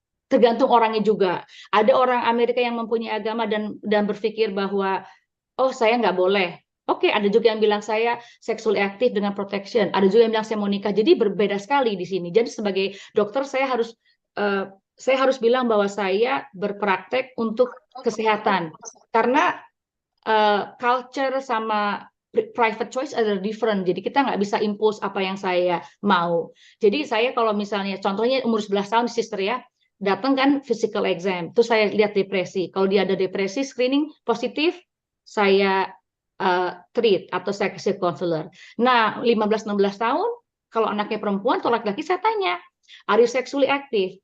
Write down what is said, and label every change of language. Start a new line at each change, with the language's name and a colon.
Indonesian: Tergantung orangnya juga. Ada orang Amerika yang mempunyai agama dan berpikir bahwa oh saya nggak boleh. Oke, ada juga yang bilang saya sexually aktif dengan protection. Ada juga yang bilang saya mau nikah. Jadi berbeda sekali di sini. Jadi sebagai dokter saya harus bilang bahwa saya berpraktek untuk kesehatan. Karena culture sama
English: private choice are different.
Indonesian: Jadi kita nggak bisa impose apa yang saya mau. Jadi saya kalau misalnya contohnya umur 11 tahun sister ya, datang kan
English: physical exam.
Indonesian: Terus saya lihat depresi. Kalau dia ada depresi, screening positif, saya treat atau saya kasih counselor. Nah, 15-16 tahun, kalau anaknya perempuan atau laki-laki, saya tanya,
English: are you sexually active?